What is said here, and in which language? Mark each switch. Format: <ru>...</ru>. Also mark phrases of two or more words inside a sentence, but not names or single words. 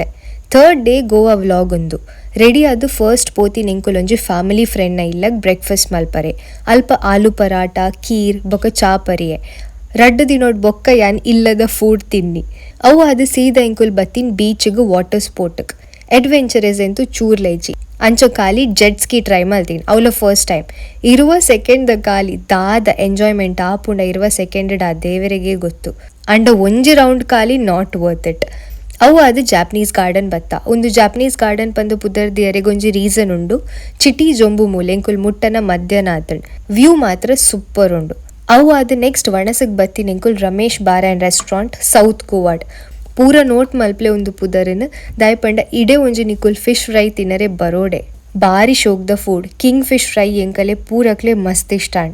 <en>third day Goa vlog</en> <tcy>ಒಂದು ರೆಡಿ ಆದು ಫಸ್ಟ್ ಪೋತಿ ನಿಂಕುಲೊಂಜಿ</tcy> <en>family friendna</en> <tcy>ಇಲ್ಲಗ್ ಬ್ರೇಕ್ಫಾಸ್ಟ್ ಮಲ್ಪರೆ ಅಲ್ಪ ಆಲೂ ಪರಾಟ ಕೀರ್ ಬೊಕ ಚಾ ಪರಿಯೆ ರಡ್ಡು ದಿನೋಡ್ ಬೊಕ್ಕ ಯಾನ್ ಇಲ್ಲದ ಫುಡ್ ತಿನ್ನಿ ಅವು ಅದು ಸೀದಾ ಇಂಕುಲ್ ಬತ್ತಿನ್ ಬೀಚ್ಗ್</tcy> <en>water sportg</en> <tcy>ಅಡ್ವೆಂಚರಸ್ ಎಂತು ಚೂರ್ಲೇಜಿ ಅಂಚ ಖಾಲಿ</tcy> <en>jet ski try</en> <tcy>ಮಲ್ತೀನಿ ಅವಳ</tcy> <en>first time</en> <tcy>ಇರುವ ಸೆಕೆಂಡ್ ಖಾಲಿ ದಾದ ಎಂಜಾಯ್ಮೆಂಟ್ ಆಪುಂಡ ಇರುವ ಸೆಕೆಂಡ್</tcy> <kn>ಆ ದೇವರಿಗೆ ಗೊತ್ತು</kn> <tcy>ಅಂಡ ಒಂಜಿ ರೌಂಡ್ ಖಾಲಿ</tcy> <en>not worth it.</en> <tcy>ಅವು ಅದು ಜಾಪನೀಸ್ ಗಾರ್ಡನ್ ಬತ್ತ ಒಂದು ಜಾಪನೀಸ್ ಗಾರ್ಡನ್ ಪಂದು ಪುದರ್ದಿ ಎರೆಗೊಂಜಿ ರೀಸನ್ ಉಂಡು ಚಿಟಿ ಜೊಂಬು ಮೂಲೆ ಎಂಕುಲ್ ಮುಟ್ಟನ ಮಧ್ಯಾಹ್ನ ಆತಂಡ್ ವ್ಯೂ ಮಾತ್ರ ಸೂಪರ್ ಉಂಡು. ಅವು ಅದು ನೆಕ್ಸ್ಟ್ ವಣಸಗ್ ಬತ್ತಿನ ಎಂಕುಲ್ ರಮೇಶ್ ಬಾರ್ ಆ್ಯಂಡ್ ರೆಸ್ಟೋರೆಂಟ್ ಸೌತ್ ಗೋವಾಡ್ ಪೂರ ನೋಟ್ ಮಲ್ಪಲೆ ಒಂದು ಪುದರನ್ ದಾಯಪಂಡ ಇಡೆ ಒಂಜಿ ನಿಕುಲ್</tcy> <en>fish fry</en> <tcy>ತಿನ್ನರೆ ಬರೋಡೆ ಬಾರಿ ಶೋಕ್ದ</tcy> <en>food king fish fry</en> <tcy>ಎಂಕಲೆ ಪೂರಕ್ಲೆ ಮಸ್ತ್ ಇಷ್ಟಾಂಡ್.</tcy>